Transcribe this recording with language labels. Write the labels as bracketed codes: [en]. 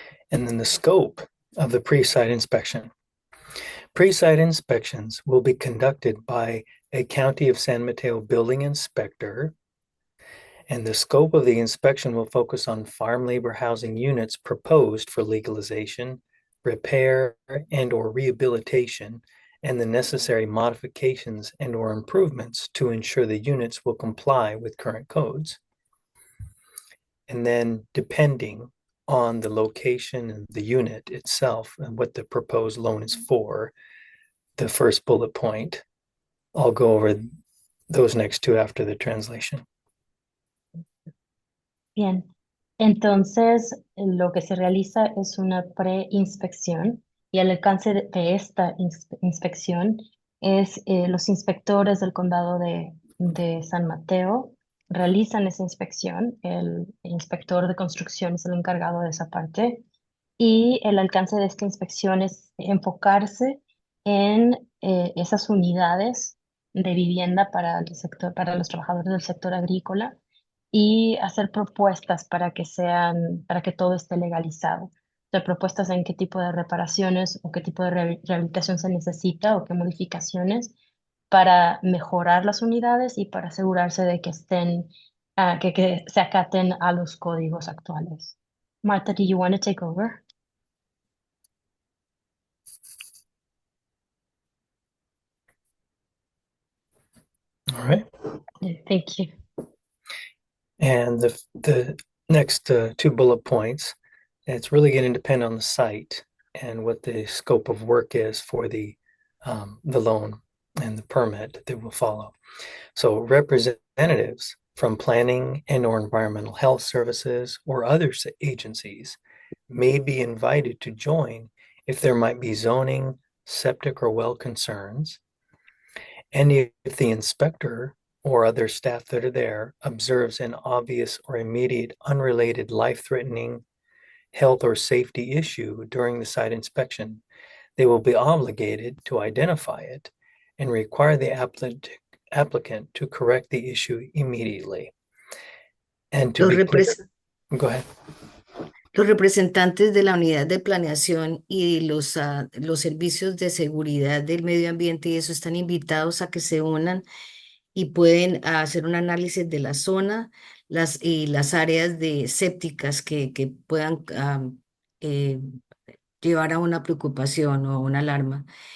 [en] And then the scope of the pre-site inspection. Pre-site inspections will be conducted by a County of San Mateo building inspector, and the scope of the inspection will focus on farm labor housing units proposed for legalization, repair, and/or rehabilitation, and the necessary modifications and/or improvements to ensure the units will comply with current codes. And then, depending on the location and the unit itself and what the proposed loan is for, the first bullet point, I'll go over those next two after the translation. [es] Bien, entonces lo que se realiza es una preinspección y el alcance de esta inspección es los inspectores del condado de San Mateo realizan esa inspección, el inspector de construcción es el encargado de esa parte y el alcance de esta inspección es enfocarse en esas unidades de vivienda para el sector, para los trabajadores del sector agrícola y hacer propuestas para que todo esté legalizado. Hacer propuestas en qué tipo de reparaciones o qué tipo de rehabilitación se necesita o qué modificaciones para mejorar las unidades y para asegurarse de que que se acaten a los códigos actuales. [en] Martha, do you want to take over? All right. Yeah, thank you. And the next two bullet points, it's really going to depend on the site and what the scope of work is for the loan and the permit that will follow. So representatives from planning and/or environmental health services or other agencies may be invited to join if there might be zoning, septic, or well concerns. And if the inspector or other staff that are there observes an obvious or immediate unrelated life-threatening health or safety issue during the site inspection, they will be obligated to identify it and require the applicant to correct the issue immediately. And to be clear, go ahead. [es] Los representantes de la unidad de planeación y los servicios de seguridad del medio ambiente y eso están invitados a que se unan y pueden hacer un análisis de la zona y las áreas de sépticas que puedan eh, llevar a una preocupación o una alarma.